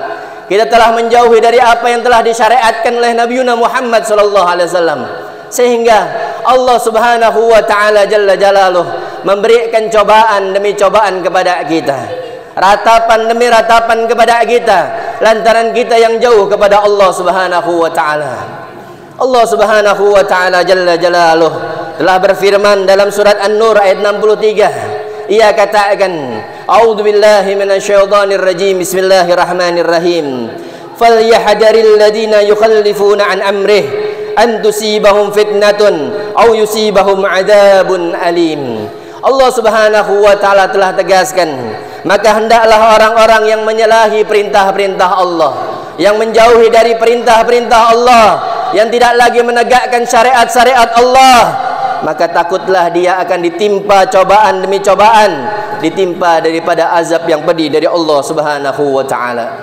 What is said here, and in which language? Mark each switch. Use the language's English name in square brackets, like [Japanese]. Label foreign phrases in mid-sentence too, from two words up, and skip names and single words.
[Indonesian] Kita telah menjauhi dari apa yang telah disyariatkan oleh Nabi Muhammad [Arabic] صلى الله عليه وسلم. [Indonesian] Sehingga Allah [Arabic] سبحانه وتعالى جل جلاله [Indonesian] memberikan cobaan demi cobaan kepada kita, ratapan demi ratapan kepada kita, lantaran kita yang jauh kepada Allah [Arabic] سبحانه وتعالى. [Indonesian] Allah [Arabic] سبحانه وتعالى جل جلاله [Indonesian] telah berfirman dalam surat An-Nur ayat 63. Ia katakan, [Arabic] أعوذ بالله من الشيطان الرجيم، بسم الله الرحمن الرحيم. فليحذر الذين يخالفون عن أمره أن تصيبهم فتنة أو يصيبهم عذاب أليم. [Indonesian] Allah [Arabic] سبحانه وتعالى [Indonesian] telah tegaskan, maka hendaklah orang-orang yang menyalahi perintah-perintah Allah, yang menjauhi dari perintah-perintah Allah, yang tidak lagi menegakkan syariat-syariat Allah, maka takutlah dia akan ditimpa cobaan demi cobaan, ditimpa daripada azab yang pedih dari Allah [Arabic] سبحانه وتعالى.